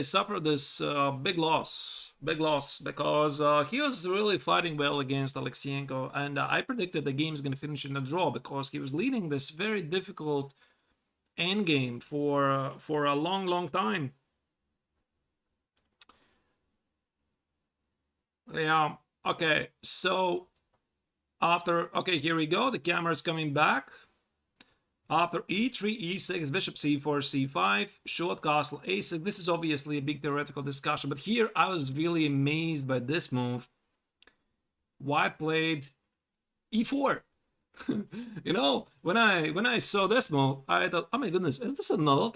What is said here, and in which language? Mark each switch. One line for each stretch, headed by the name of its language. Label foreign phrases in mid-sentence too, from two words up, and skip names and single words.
English: suffered this big loss, because he was really fighting well against Alexienko, and I predicted the game is going to finish in a draw because he was leading this very difficult endgame for a long time. Yeah. Okay. So okay, here we go. The camera is coming back. After e3, e6, bishop c4, c5, short castle, a6. This is obviously a big theoretical discussion, but here I was really amazed by this move. White played e4. You know, when I saw this move, I thought, oh my goodness, is this a novelty?